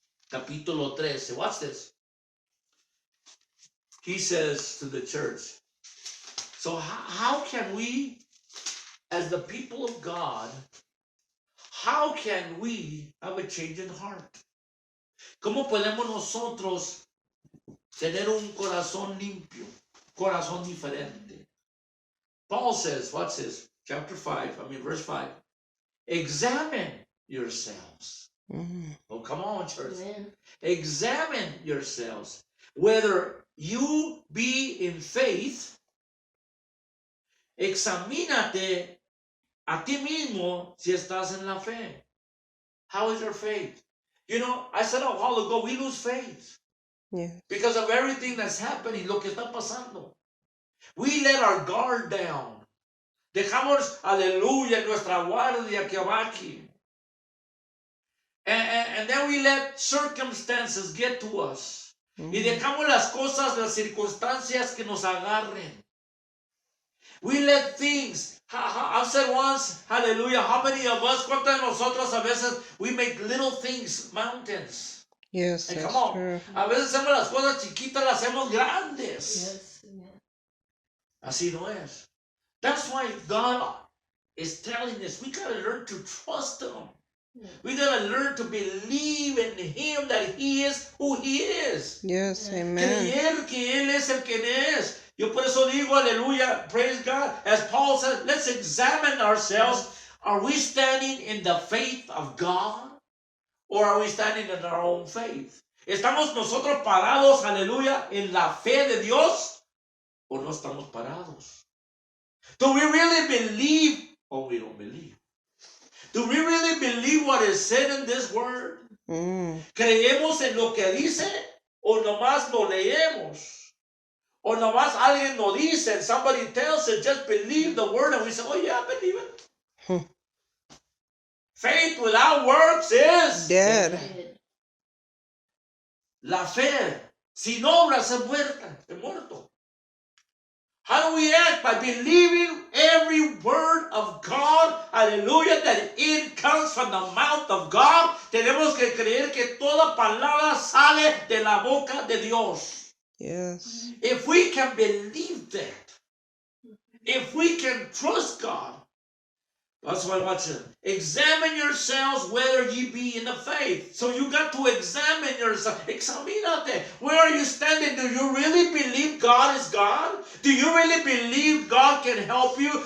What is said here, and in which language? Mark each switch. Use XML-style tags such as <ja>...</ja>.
<es>Capítulo 13.</es> <en>Watch this. He says to the church, so how can we, as the people of God, how can we have a change in heart?</en> <es>¿Cómo podemos nosotros tener un corazón limpio, corazón diferente?</es> <en>Paul says, watch this, verse 5, examine yourselves. Mm. Oh, come on, church. Amen. Examine yourselves, whether you be in faith.</en> <es>Examínate a ti mismo si estás en la fe.</es> <en>How is your faith? You know, I said a while ago, we lose faith Yes. because of everything that's happening,</en> <es>lo que está pasando.</es> <en>We let our guard down.</en> <es>Dejamos, aleluya, nuestra guardia que abaque.</es> <en>And then we let circumstances get to us. Mm.</en> <es>Y dejamos las cosas, las circunstancias que nos agarren.</es> <en>We let things, I've said once, hallelujah, how many of us,</en> <es>cuántos de nosotros a veces,</es> <en>we make little things mountains. Yes, And that's come on, true.</en> <es>a veces hacemos las cosas chiquitas, las hacemos grandes.</es> <en>Yes. Amen.</en> <es>Así no es.</es> <en>That's why God is telling us, we gotta learn to trust Him. Yeah. We gotta learn to believe in Him that He is who He is. Yes, Yeah. amen.</en> <es>Creer que Él es el que es. Yo por eso digo, aleluya,</es> <en>praise God. As Paul says, let's examine ourselves. Are we standing in the faith of God? Or are we standing in our own faith?</en> <es>¿Estamos nosotros parados, aleluya, en la fe de Dios? ¿O no estamos parados?</es> <en>Do we really believe or we don't believe? Do we really believe what is said in this word? Mm.</en> <es>¿Creemos en lo que dice o nomás lo leemos? O nomás alguien nos dice</es> <en>and somebody tells us just believe the word and we say, oh yeah, I believe it. Hmm. Faith without works is Dead. Dead.</en> <es>La fe sin obras es muerta, es muerto.</es> <en>How do we act? By believing every word of God, hallelujah, that it comes from the mouth of God.</en> <es>Tenemos que creer que toda palabra sale de la boca de Dios.</es> <en>Yes. If we can believe that, if we can trust God, that's why watch it. Examine yourselves whether ye be in the faith. So you got to examine yourself.</en> <es>Examínate.</es> <en>Where are you standing? Do you really believe God is God? Do you really believe God can help you?</en>